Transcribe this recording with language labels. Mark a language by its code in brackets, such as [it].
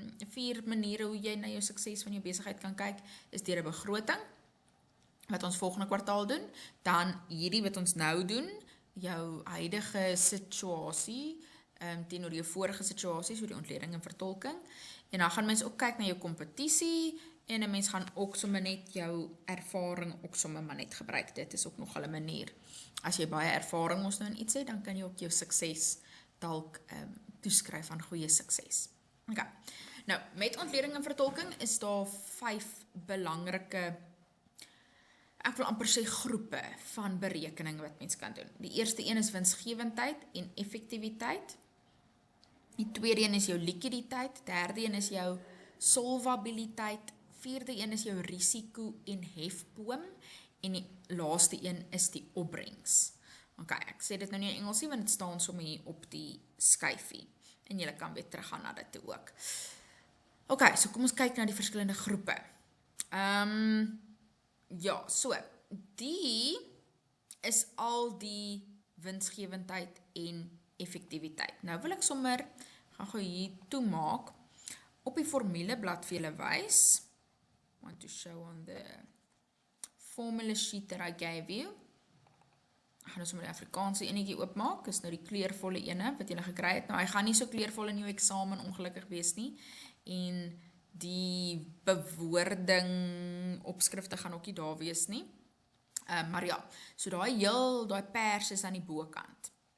[af] 4 maniere hoe jy na jou sukses van jou besigheid kan kyk, is deur 'n begroting, wat ons volgende kwartaal doen, dan hierdie wat ons nou doen, jou huidige situasie, teenoor jou vorige situasie, so die ontleding en vertolking, en dan gaan mens ook kyk na jou kompetisie, en 'n mens gaan ook sommer net jou ervaring ook sommer maar net gebruik, dit is ook nog 'n manier. As jy baie ervaring ons nou in iets het, dan kan jy ook jou sukses dalk toeskryf aan goeie sukses. Okay. Nou, met ontleding en vertolking is daar 5 belangrike, ek wil amper sê groepe van berekening wat mens kan doen. Die eerste een is winsgewendheid en effektiwiteit. Die tweede een is jou likwiditeit, derde een is jou solvabiliteit, vierde een is jou risiko en hefboom, en die laaste een is die opbrengs. Ok, ek sê dit nou nie in Engels nie, want dit staan sommer hier op die skyfie, en julle kan weer teruggaan na dit toe ook. Ok, so kom ons kyk na die verskillende groepe. Ja, so, die is al die winsgewendheid en effektiwiteit. Nou wil ek sommer, gaan gou hier toemaak, op die formuleblad vir julle wys. [en] I want to show on the formula sheet that I gave you. [af] Ek gaan nou sommer die Afrikaanse enetjie oopmaak, is nou die kleurvolle ene wat julle gekry het. Nou, hy gaan nie so kleurvol in jou eksamen ongelukkig wees nie, en die bewoording opskrifte gaan ook nie daar wees nie. Maar ja, so daai pers is aan die bokant.